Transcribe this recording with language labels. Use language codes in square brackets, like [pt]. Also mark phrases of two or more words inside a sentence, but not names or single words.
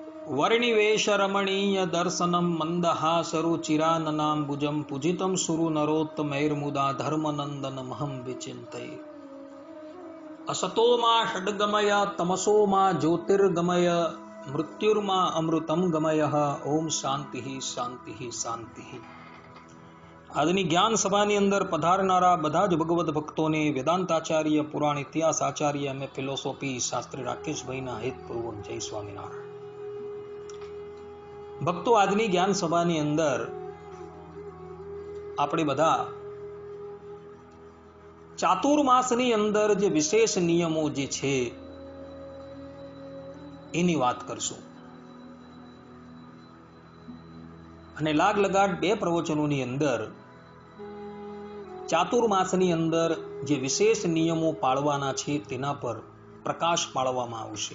[sa] वर्णिवेश रमणीय दर्शनम मंदहासरु चिराननाम्बुजम पूजितम सुरु नरोत्तमैर्मुदा धर्मनंदन महम विचिन्तये। असतो मा षड्गमय तमसो मा ज्योतिर्गमय मृत्युर्मा अमृतम गमय। ओम शांति शांति शांति। [gu] આજની જ્ઞાન સભાની અંદર પધારનારા બધા જ ભગવદ ભક્તોને વેદાંતાચાર્ય પુરાણ ઇતિહાસ આચાર્ય અને ફિલોસોફી શાસ્ત્રી રાકેશભાઈના હિતપૂર્વક જય સ્વામિનારાયણ। ભક્તો, આજની જ્ઞાન સભાની અંદર આપણે બધા ચાતુર્માસની અંદર જે વિશેષ નિયમો જે છે એની વાત કરશું અને લાગ લગાડ બે પ્રવચનોની અંદર ચાતુર્માસની અંદર જે વિશેષ નિયમો પાળવાના છે તેના પર પ્રકાશ પાડવામાં આવશે।